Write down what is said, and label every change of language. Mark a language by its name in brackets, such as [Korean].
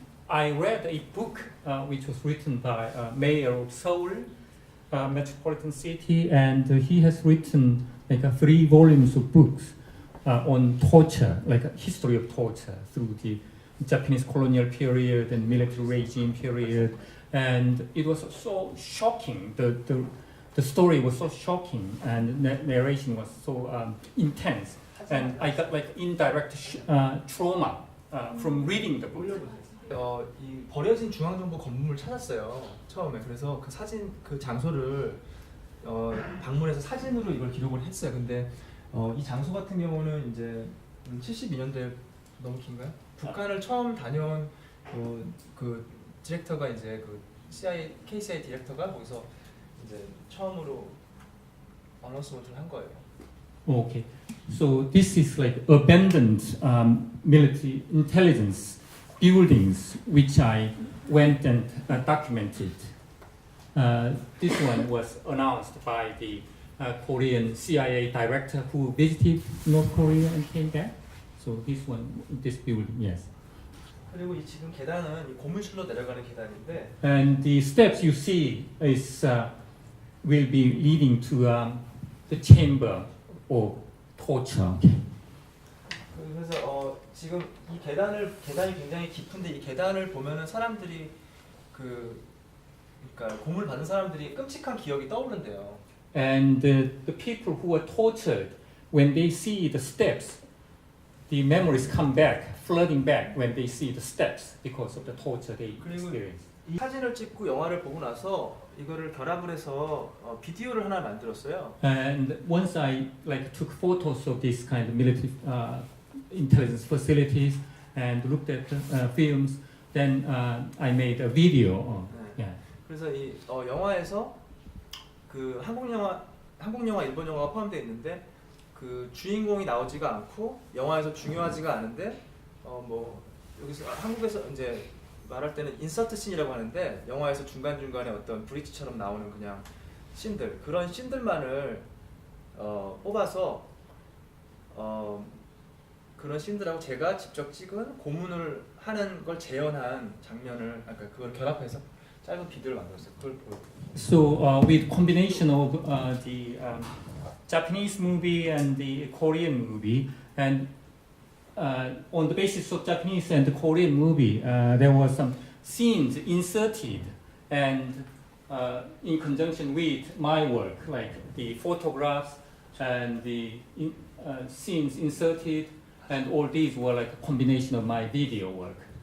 [English] I read a book which was written by Mayor of Seoul, metropolitan city, and he has written like 3 volumes of books on torture, like a history of torture through the Japanese colonial period and military regime period, and it was so shocking. The story was so shocking, and narration was so intense, and I got like indirect trauma from reading the book. [Korean] 이 버려진 중앙정보 건물을 찾았어요. 처음에. 그래서 그 사진 그 장소를 방문해서 사진으로 이걸 기록을 했어요. 근데 이 장소 같은 경우는 이제 72년대 너무 긴가요? 북한을 처음 다녀온 그 디렉터가 이제 그 KCI 디렉터가 거기서 이제 처음으로 어나운스먼트를 한 거예요. [English] Okay, so this is like abandoned military intelligence buildings which I went and documented. This one was announced by the Korean CIA director who visited North Korea and came back. So this building, yes. [Korean] 그리고 이 지금 계단은 이 고문실로 내려가는 계단인데. [English] And the steps you see is will be leading to the chamber of torture. [Korean] 그래서 지금 이 계단이 굉장히 깊은데 이 계단을 보면은 사람들이 그러니까 고문을 받는 사람들이 끔찍한 기억이 떠오른대요. [English] And the people who were tortured, when they see the steps, the memories come back, flooding back when they see the steps because of the torture they experienced. [Korean] 이 사진을 찍고 영화를 보고 나서 이거를 결합을 해서 비디오를 하나 만들었어요. [English] And once I took photos of this kind of military intelligence facilities and looked at films, then I made a video. Yeah. [Korean] 그래서 이 영화에서 그 한국 영화, 일본 영화가 포함되어 있는데 그 주인공이 나오지가 않고 영화에서 중요하지가 않은데 뭐 여기서 한국에서 이제 말할 때는 인서트 씬이라고 하는데 영화에서 중간중간에 어떤 브릿지처럼 나오는 그냥 씬들 그런 씬들만을 뽑아서 그런 씬들하고 제가 직접 찍은 고문을 하는 걸 재현한 장면을 그걸 결합해서 짧은 비디오를 만들었어요. 그걸 보여드릴게요. [English] So with combination of the Japanese movie and the Korean movie, and on the basis of Japanese and the Korean movie, there were some scenes inserted, and in conjunction with my work, like the photographs and the scenes inserted, and all these were like a combination of my video work.